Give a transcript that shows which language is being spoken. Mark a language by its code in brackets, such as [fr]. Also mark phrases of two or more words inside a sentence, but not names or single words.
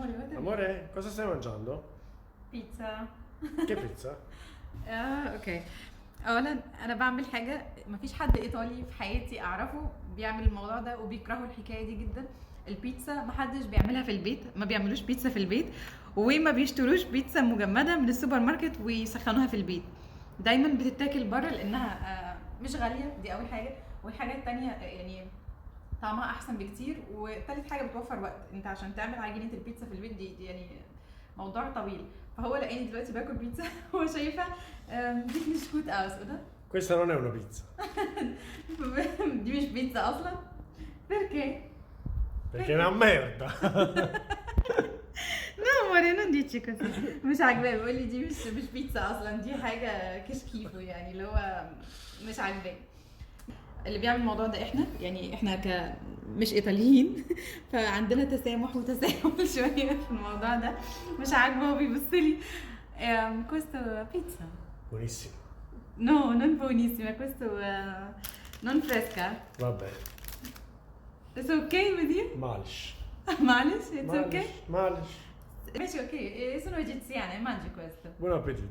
[it] Amore, cosa stai mangiando? [ar] بيتزا. [it] Che pizza? [ar] اوكي. اولا انا بعمل حاجه مفيش حد ايطالي في حياتي اعرفه بيعمل الموضوع ده وبيكرهوا الحكايه دي جدا. البيتزا محدش بيعملها في البيت، ما بيعملوش بيتزا في البيت وما بيشتروش بيتزا مجمده من السوبر ماركت ويسخنوها في البيت. دايما بتتاكل بره لانها مش غاليه، دي اول حاجه. والحاجه التانية يعني طعمها احسن بكتير، وتالت حاجه بتوفر وقت. انت عشان تعمل عجينه البيتزا في البيت دي يعني موضوع طويل. فهو لقاني دلوقتي باكل بيتزا هو شايفه دي مش كوت اوس وده [it] Questa non è una pizza, [ar] دي مش بيتزا اصلا. [it] perché perché è una merda. [ar] لا مورينا دي كده مش عاجباه، بيقول لي دي مش بيتزا اصلا، دي حاجه كشكيفو يعني اللي هو مش عاجباه. اللي بيعمل الموضوع ده احنا مش ايطاليين فعندنا تسامح وتساهل شويه في الموضوع ده. مش عاجبه وبيبص لي [it] questo pizza Buonissimo. no non buonissima, questo non fresca. Va bene. [en] It's okay with you? [ar] معلش. معلش [en] it's okay. [ar] معلش. ماشي اوكي. [it] sono egiziane, mangi questo. Buon appetito.